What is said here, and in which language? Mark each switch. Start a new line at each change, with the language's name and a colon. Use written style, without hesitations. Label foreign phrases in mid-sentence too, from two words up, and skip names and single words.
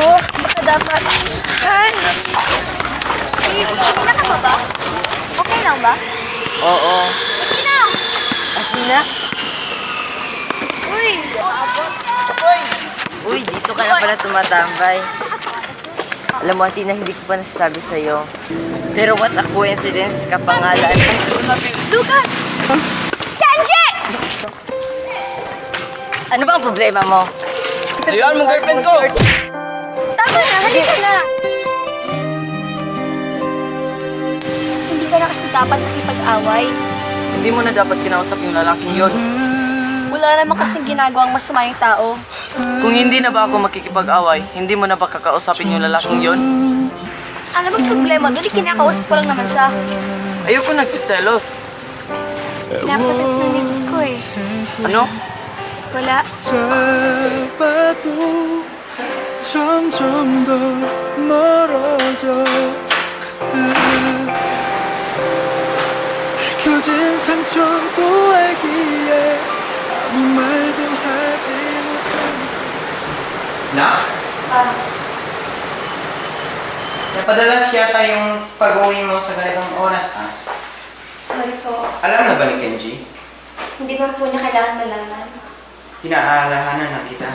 Filipino: Baka dapat... Han! Babe, hina ka ba? Okay lang ba? Oo. Hina! Athena? Uy! Uy, dito ka na pala tumatambay. Alam mo, Athena, hindi ko pa nasasabi sa'yo.
English: Pero what a coincidence,
Filipino: kapangalan. Lucas! Kenji! Ano ba ang problema mo? Ayan mo girlfriend ko! Tama na, halika na! Hindi ka na kasi dapat nakipag-away. Hindi mo na dapat kinausap yung lalaking yon. Wala naman kasing ginagawang masama yung tao. Kung hindi na ba ako makikipag-away, hindi mo na ba kakausapin yung lalaking yon? Ano bang problema? Dali, kinakausap ko lang naman siya. Ayoko nagsiselos. Pinapasit ng likod ko eh. Ano? Wala.
Korean: 잡아도 점점 더 멀어져 가듯 켜진 상처도 알기에 아무 말도 하지 못한
Filipino: Na? Napadala siya yung pag-uwi mo sa ganitong oras, ha? Sorry po. Alam na ba ni Kenji? Hindi man po niya kailangan malaman. Pinaalahanan na kita.